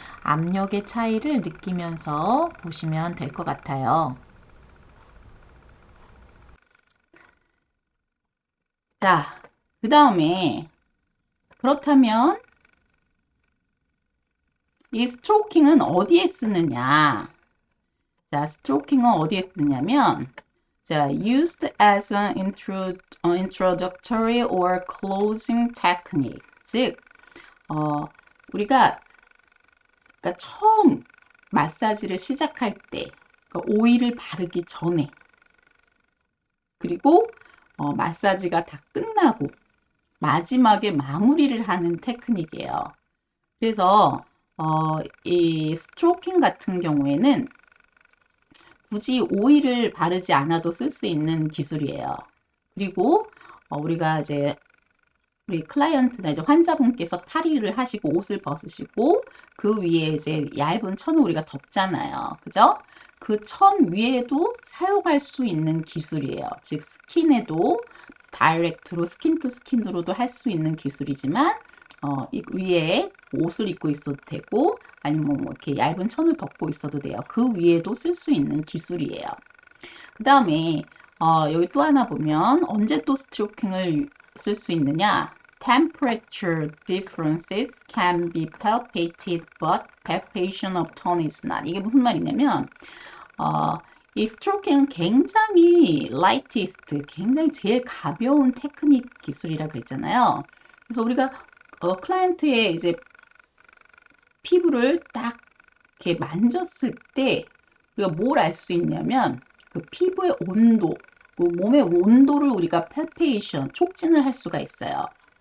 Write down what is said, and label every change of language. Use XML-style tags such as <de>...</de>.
<ko>압력의 차이를 느끼면서 보시면 될 것 같아요. 자, 그 다음에 그렇다면 이 스트로킹은 어디에 쓰느냐? 자, 스트로킹은 어디에 쓰냐면 자,</ko> <en>used as an introductory or closing technique.</en> <ko>즉, 우리가 그러니까 처음 마사지를 시작할 때, 그러니까 오일을 바르기 전에, 그리고 마사지가 다 끝나고 마지막에 마무리를 하는 테크닉이에요. 그래서 이 스트로킹 같은 경우에는 굳이 오일을 바르지 않아도 쓸 수 있는 기술이에요. 그리고 우리가 이제 우리 클라이언트나 이제 환자분께서 탈의를 하시고 옷을 벗으시고 그 위에 이제 얇은 천을 우리가 덮잖아요. 그죠? 그 천 위에도 사용할 수 있는 기술이에요. 즉 스킨에도 다이렉트로 스킨 투 스킨으로도 할 수 있는 기술이지만 이 위에 옷을 입고 있어도 되고 아니면 뭐 이렇게 얇은 천을 덮고 있어도 돼요. 그 위에도 쓸 수 있는 기술이에요. 그 다음에 여기 또 하나 보면 언제 또 스트로킹을 쓸 수 있느냐?</ko> <en>Temperature differences can be palpated, but palpation of tone is not.</en> <ko>이게 무슨 말이냐면 이 스트로킹은 굉장히 lightest, 굉장히 제일 가벼운 테크닉 기술이라 그랬잖아요. 그래서 우리가 클라이언트의 이제 피부를 딱 이렇게 만졌을 때 우리가 뭘 알 수 있냐면 그 피부의 온도, 그 몸의 온도를 우리가 palpation, 촉진을 할 수가 있어요.</ko>